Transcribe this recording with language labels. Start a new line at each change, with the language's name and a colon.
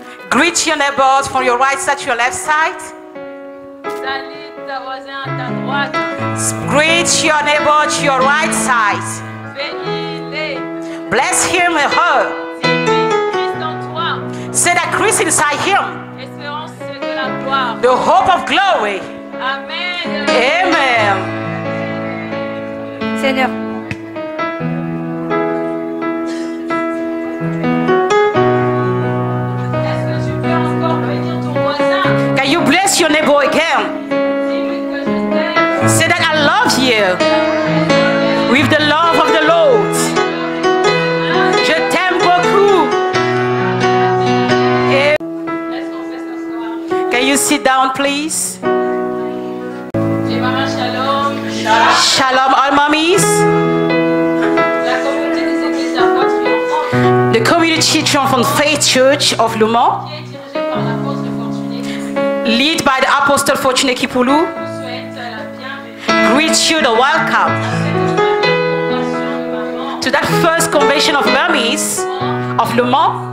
English: Greet your neighbors from your right side to your left side.
French: Salut ta voisin à ta droite.
English: Greet your neighbor to your right side.
French: Bénis-les.
English: Bless him and her.
French: Dis-lui Christ en toi.
English: Say that Christ inside him.
French: Espérance de la gloire.
English: The hope of glory. Amen. Amen.
French: Seigneur. Est-ce que tu peux encore bénir ton voisin?
English: Can you bless your neighbor again?
French: Dis-lui que je t'aime.
English: Say that I love you with the love of the Lord.
French: Je t'aime beaucoup. Est-ce qu'on fait s'asseoir?
English: Can you sit down, please?
French: J'ai maman Shalom.
English: Shalom, all mummies.
French: La communauté des églises La Foi Triomphante
English: The Community Triumphant Faith Church of Le Mans,
French: qui est dirigée par l'apôtre Fortuné
English: led by the Apostle Fortuné Kipoulou,
French: vous souhaite la bienvenue
English: greet you the welcome
French: à cette première convention de maman.
English: to that first convention of mummies of Le Mans